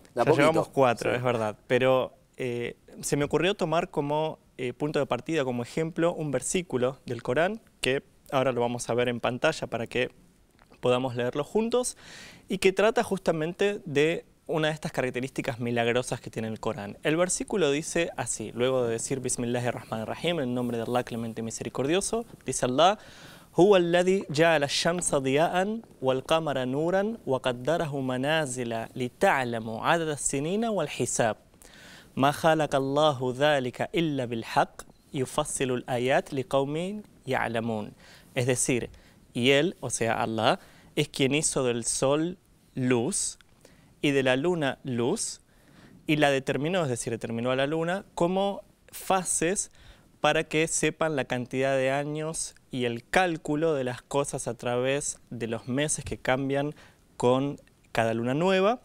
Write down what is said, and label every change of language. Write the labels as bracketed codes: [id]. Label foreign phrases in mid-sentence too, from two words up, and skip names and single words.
[es] Ya llevamos 4, es verdad, pero se me ocurrió tomar como punto de partida, como ejemplo, un versículo del Corán que ahora lo vamos a ver en pantalla para que podamos leerlo juntos y que trata justamente de una de estas características milagrosas que tiene el Corán. El versículo dice así, luego de decir [ar] بسم الله الرحمن الرحيم, [es] en nombre de Allah clemente y misericordioso, dice Allah: [ar] هو الذي جعل الشمس ضياء والقمر نورا وقدره منازل لتعلموا عدد السنين والحساب. ما خلق الله ذلك إلا بالحق يفصل الآيات لقوم يعلمون. [es] Es decir, y él, o sea, Allah, es quien hizo del sol luz y de la luna luz y la determinó, es decir, determinó a la luna como fases para que sepan la cantidad de años y el cálculo de las cosas a través de los meses que cambian con cada luna nueva.